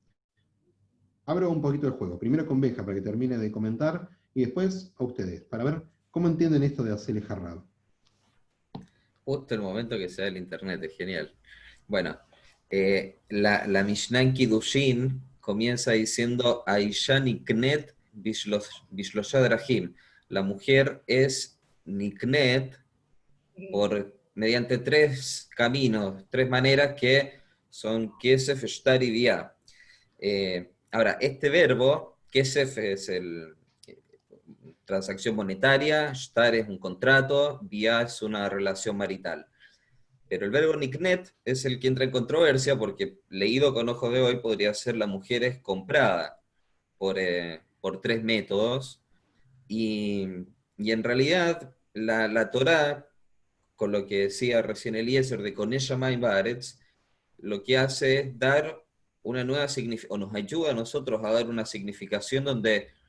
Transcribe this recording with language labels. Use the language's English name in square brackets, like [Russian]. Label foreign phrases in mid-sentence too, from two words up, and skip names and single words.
[Spanish] Abro un poquito el juego. Primero con Benja para que termine de comentar, y después a ustedes, para ver cómo entienden esto de [Hebrew] עשה לך רב. [Spanish] Justo el momento que se da el internet, es genial. Bueno, la Mishnah en Kiddushin comienza diciendo [Hebrew] האשה נקנית בשלשה דרכים. [Spanish] La mujer es niknet mediante 3 caminos, 3 maneras que son kesef, shtar y diá. Ahora, este verbo, kesef es transacción monetaria, shtar es un contrato, diá es una relación marital. Pero el verbo niknet es el que entra en controversia porque leído con ojos de hoy podría ser la mujer es comprada por 3 métodos y en realidad la Torá, con lo que decía recién Eliezer de [Hebrew] קונה שמים בארץ, [Spanish] lo que hace es dar una nueva significación, o nos ayuda a nosotros a dar una significación donde